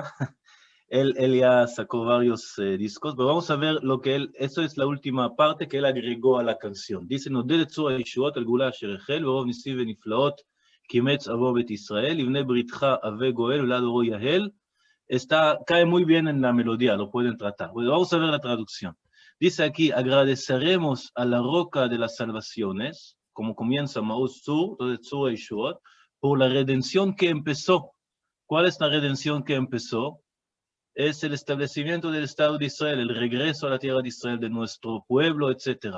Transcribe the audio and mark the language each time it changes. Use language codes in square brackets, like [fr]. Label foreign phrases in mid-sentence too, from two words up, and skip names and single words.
[es] Él ya sacó varios discos, pero vamos a ver lo que eso es la última parte que él agregó a la canción. Dice, [he] נודד את צור הישועות על גאולה אשר החל, ורוב ניסים ונפלאות קימץ עמו בית ישראל, לבני בריתך עבה גואל ולעד אורו יהל. [es] Cae muy bien en la melodía, lo pueden tratar. Bueno, vamos a ver la traducción. Dice aquí, agradeceremos a la roca de las salvaciones, como comienza Mao Tzu, [he] צור ישועות, [es] por la redención que empezó. ¿Cuál es la redención que empezó? Es el establecimiento del Estado de Israel, el regreso a la tierra de Israel de nuestro pueblo, etc.